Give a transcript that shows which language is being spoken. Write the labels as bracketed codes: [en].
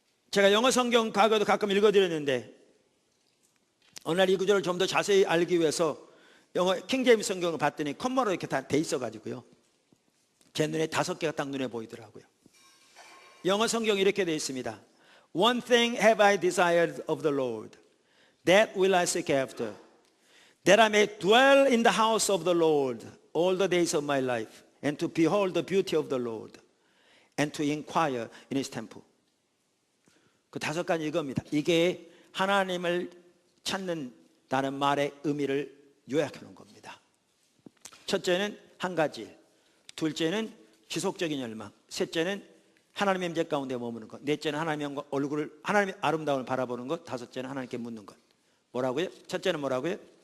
[ko] 제가 영어 성경 과거에도 가끔 읽어드렸는데 어느 날 이 구절을 좀 더 자세히 알기 위해서 영어 킹제임스 성경을 봤더니 컴마로 이렇게 다 돼 있어가지고요, 제 눈에 5개가 딱 눈에 보이더라고요. 영어 성경이 이렇게 돼 있습니다. [en] One thing have I desired of the Lord, that will I seek after, that I may dwell in the house of the Lord all the days of my life, and to behold the beauty of the Lord, and to inquire in His temple. [ko] 그 5가지 이겁니다. 이게 하나님을 찾는다는 말의 의미를 요약해 놓은 겁니다. 첫째는 한 가지 일, 둘째는 지속적인 열망, 셋째는 하나님의 임재 가운데 머무는 것, 넷째는 하나님의 얼굴을, 하나님의 아름다움을 바라보는 것, 다섯째는 하나님께 묻는 것. 뭐라고요? 첫째는 뭐라고요?